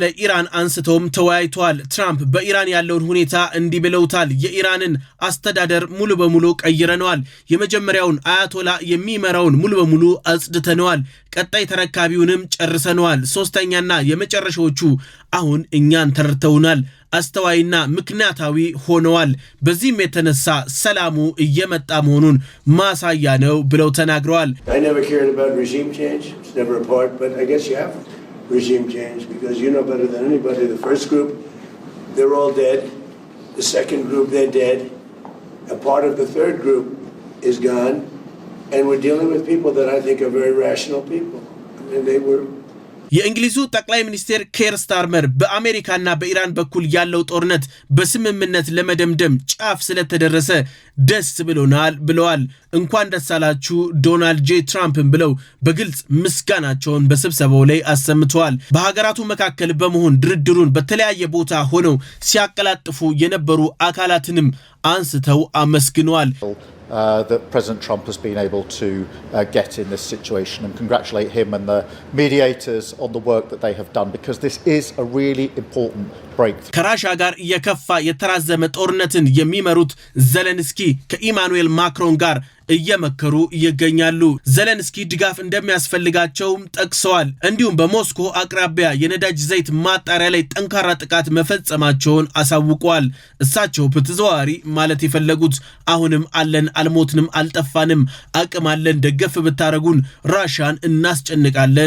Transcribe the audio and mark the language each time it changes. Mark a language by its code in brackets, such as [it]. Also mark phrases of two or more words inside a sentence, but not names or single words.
[am] ኢራን አንስተውም ተወያይተዋል። ትራምፕ በኢራን ያለውን ሁኔታ እንዲህ ብለውታል። የኢራንን አስተዳደር ሙሉ በሙሉ ቀይረነዋል። የመጀመሪያውን አያቶላ የሚመራውን ሙሉ በሙሉ አጽድተነዋል። ቀጣይ ተረካቢውንም ጨርሰነዋል። ሶስተኛና የመጨረሻዎቹ አሁን እኛን ተረድተውናል። አስተዋይና ምክንያታዊ ሆነዋል። በዚህም የተነሳ ሰላሙ እየመጣ መሆኑን ማሳያ ነው ብለው ተናግረዋል። [en] I never cared about regime change. It's never a part, but I guess you have regime change because you know better than anybody. The first group, they're all dead. The second group, they're dead. A part of the third group is gone. And we're dealing with people that I think are very rational people. I mean, they were... [am] የእንግሊዙ ጠቅላይ ሚኒስትር ኬር ስታርመር በአሜሪካና በኢራን በኩል ያለው ጦርነት በስምምነት ለመደምደም ጫፍ ስለተደረሰ ደስ ብሎናል ብለዋል። እንኳን ደስ አላችሁ ዶናልድ ጄ ትራምፕን ብለው በግልጽ ምስጋናቸውን በስብሰባው ላይ አሰምተዋል። በሀገራቱ መካከል በመሆን ድርድሩን በተለያየ ቦታ ሆነው ሲያቀላጥፉ የነበሩ አካላትንም አንስተው አመስግነዋል። [en] That President Trump has been able to get in this situation and congratulate him and the mediators on the work that they have done because this is a really important breakthrough. [am] ከራሻ ጋር የከፋ የተራዘመ ጦርነትን የሚመሩት ዘለንስኪ ከኢማኑኤል ማክሮን ጋር እየመከሩ ይገኛሉ። ዘለንስኪ ድጋፍ እንደሚያስፈልጋቸውም ጠቅሰዋል። እንዲሁም በሞስኮ አቅራቢያ የነዳጅ ዘይት ማጣሪያ ላይ ጠንካራ ጥቃት መፈጸማቸውን አሳውቀዋል። እሳቸው በተዘዋዋሪ ማለት የፈለጉት አሁንም አለን፣ አልሞትንም፣ አልጠፋንም፣ አቅም አለን፣ ደገፍ ብታረጉን ራሻን እናስጨንቃለን